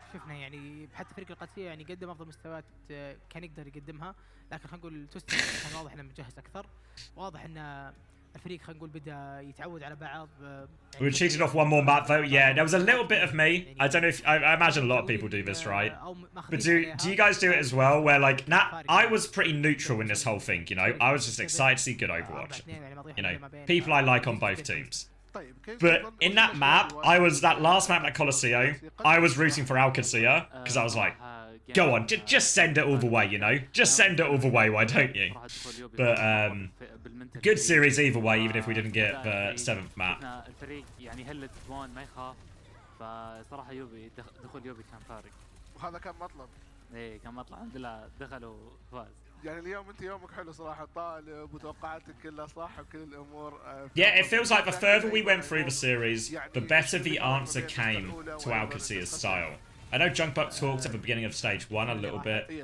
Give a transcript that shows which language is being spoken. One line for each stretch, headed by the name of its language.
Arabic: شفنا يعني حتى فريق القادسيه يعني قدم افضل مستويات كان يقدر يقدمها، لكن خلينا نقول توستد كان واضح انه مجهز اكثر. واضح ان الفريق خلينا نقول بدا يتعود على بعض.
English: We were cheated off one more map though. Yeah, there was a little bit of me. I don't know if I imagine a lot of people do this, right? But do you guys do it as well? Where like I was pretty neutral in this whole thing, you know. I was just excited to see good Overwatch. You know, people I like on both teams. But in that map, that last map at Qadsiah, I was rooting for Qadsiah because I was like, go on, just send it all the way, you know? Just send it all the way, why don't you? But good series either way, even if we didn't get the 7th map.
Arabic: الفريق يعني هلت بون ما يخاف، فصراحة يوبي دخول يوبي كان فارق. وهذا كان مطلب. ايه كان مطلب، الحمد لله دخلوا فاز. يعني اليوم انت يومك حلو صراحه، طالب وتوقعاتك كلها صح بكل الامور.
English: Yeah, it feels like the further we went through the series, the better the answer came to Qadsiah's style. I know Junkbuck talked at the beginning of stage 1 a little bit.